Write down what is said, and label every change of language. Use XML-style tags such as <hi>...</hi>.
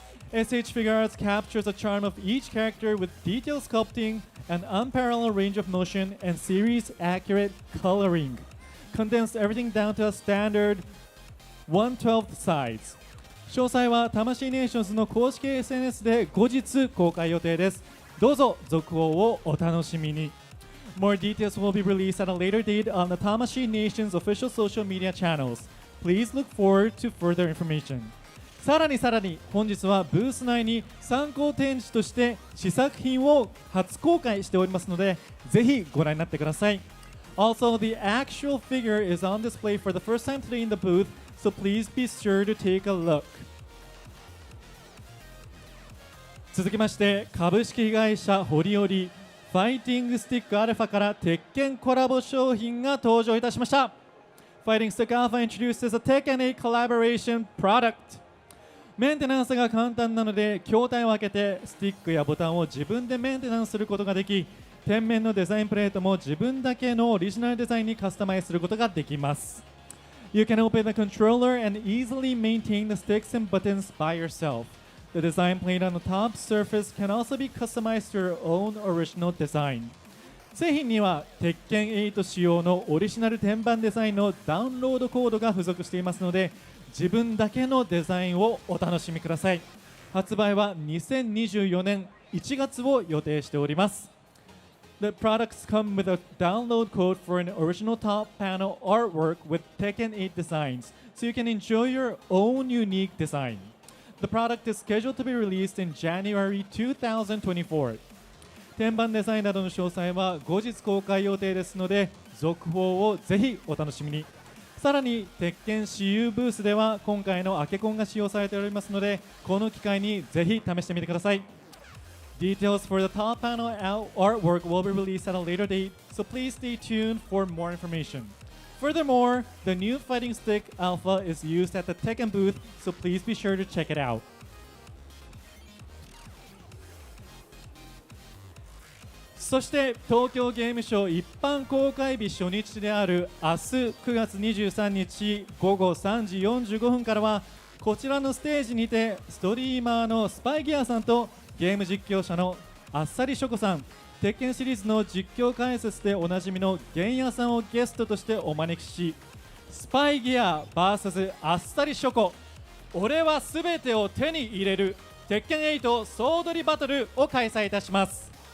<en>SH Figure Arts captures the charm of each character with detailed sculpting, an unparalleled range of motion, and series-accurate coloring. Condensed everything down to a standard 1/12 size.</en> <ja>詳細は魂ネーションズの公式 SNS で後日公開予定です。どうぞ続報をお楽しみに。</ja> <en>More details will be released at a later date on the Tamashi Nation's official social media channels. Please look forward to further information.</en> <ja>さらに本日はブース内に参考展示として試作品を初公開しておりますのでぜひご覧になってください。</ja> <en>Also, the actual figure is on display for the first time today in the booth, so please be sure to take a look.</en> <ja>続きまして株式会社ホリオリファイティングスティックアルファから鉄拳コラボ商品が登場いたしました。</ja> <en>Fighting Stick Alpha introduces a TEKKEN collaboration product.</en> <ja>メンテナンスが簡単なので筐体を開けてスティックやボタンを自分でメンテナンスすることができ天面のデザインプレートも自分だけのオリジナルデザインにカスタマイズすることができます。</ja> <en>You can open the controller and easily maintain the sticks and buttons by yourself. The design plate on the top surface can also be customized to your own original design.</en> <ja>製品には鉄拳8仕様のオリジナル天板デザインのダウンロードコードが付属していますので自分だけのデザインをお楽しみください。発売は2024年1月を予定しております。</ja> <en>The products come with a download code for an original top panel artwork with Tekken 8 designs, so you can enjoy your own unique design.The product is scheduled to be released in January 2024.</en> <ja>天板デザインなどの詳細は後日公開予定ですので、続報をぜひお楽しみに。さらに鉄拳私有ブースでは今回のアケコンが使用されておりますので、この機会にぜひ試してみてください。</ja> <en>Details for the top panel artwork will be released at a later date, so please stay tuned for more information. Furthermore, the new fighting stick alpha is used at the Tekken booth, so please be sure to check it out.</en> <ja>そして東京ゲームショウ一般公開日初日である明日9月23日午後3時45分からは、こちらのステージにてストリーマーのスパイギアさんとゲーム実況者のあっさりしょこさん、鉄拳シリーズの実況解説でおなじみのゲンヤさんをゲストとしてお招きし、スパイギア VS あっさりしょこ、俺はすべてを手に入れる鉄拳8総取りバトルを開催いたします。</ja>